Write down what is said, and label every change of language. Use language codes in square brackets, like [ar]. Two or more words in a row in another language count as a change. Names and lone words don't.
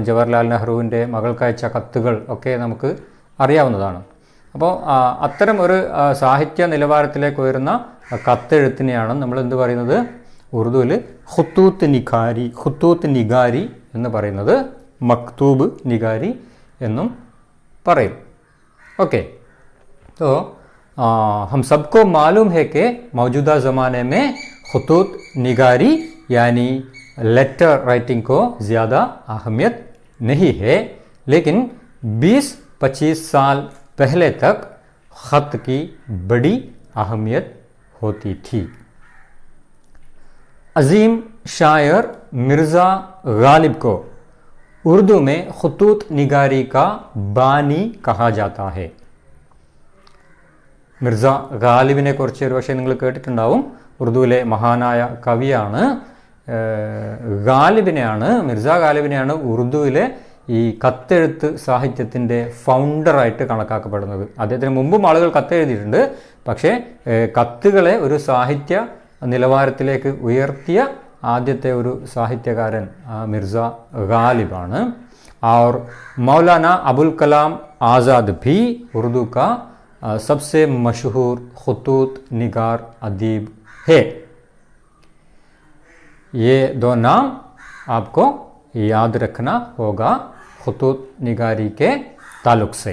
[ml] ജവഹർലാൽ നെഹ്റുവിൻ്റെ മകൾക്കയച്ച കത്തുകൾ ഒക്കെ നമുക്ക് അറിയാവുന്നതാണ്. അപ്പോൾ അത്തരം ഒരു സാഹിത്യ നിലവാരത്തിലേക്ക് ഉയരുന്ന കത്തെഴുത്തിനെയാണ് നമ്മൾ എന്ത് പറയുന്നത്? ഉറുദുവിൽ [ur] خطوط نگاری, خطوط نگاری [ml] എന്ന് പറയുന്നത് [ur] مکتوب نگاری [ml] എന്നും പറയും. [ur] اوکے، تو ہم سب کو معلوم ہے کہ موجودہ زمانے میں خطوط نگاری یعنی [en] letter writing [ur] کو زیادہ اہمیت نہیں ہے، لیکن 20-25 سال پہلے تک خط کی بڑی اہمیت ہوتی تھی. عظیم شاعر مرزا غالب کو اردو میں خطوط نگاری کا بانی کہا جاتا ہے. [ml] മിർസ ഗാലിബിനെ കുറിച്ച് ഒരു പക്ഷേ നിങ്ങൾ കേട്ടിട്ടുണ്ടാവും. ഉറുദുവിലെ മഹാനായ കവിയാണ്. മിർസ ഗാലിബിനെയാണ് ഉറുദുവിലെ ഈ കത്തെഴുത്ത് സാഹിത്യത്തിൻ്റെ ഫൗണ്ടറായിട്ട് കണക്കാക്കപ്പെടുന്നത്. അദ്ദേഹത്തിന് മുമ്പും ആളുകൾ കത്തെഴുതിയിട്ടുണ്ട്. പക്ഷേ കത്തുകളെ ഒരു സാഹിത്യ നിലവാരത്തിലേക്ക് ഉയർത്തിയ ആദ്യത്തെ ഒരു സാഹിത്യകാരൻ മിർസ ഗാലിബാണ്. [ur] اور مولانا ابوالکلام آزاد بھی اردو کا سب سے مشہور خطوط نگار ادیب ہے. یہ دو نام آپ کو یاد رکھنا ہوگا خطوط نگاری کے تعلق سے.